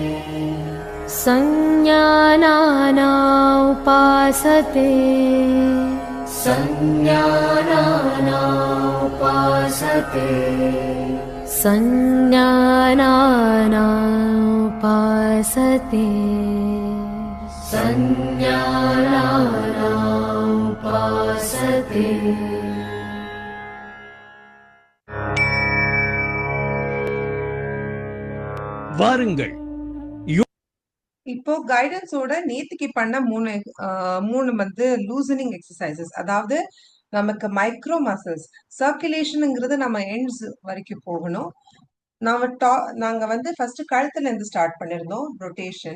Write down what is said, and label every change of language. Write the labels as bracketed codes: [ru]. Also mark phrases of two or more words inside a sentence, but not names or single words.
[sa] संज्ञानाना उपासते संज्ञानाना उपासते संज्ञानाना उपासते संज्ञानाना उपासते [ta] வாருங்கள். இப்போ கைடன்ஸோட நேத்திக்கு பண்ண மூணு வந்து [en] loosening exercises. [ta] அதாவது நமக்கு [en] micro muscles [ta] சர்க்குலேஷனுங்கிறது நம்ம எண்ட்ஸ் வரைக்கும் போகணும். நாங்க வந்து ஃபர்ஸ்ட் கழுத்துல இருந்து ஸ்டார்ட் பண்ணிருந்தோம் ரொட்டேஷன்.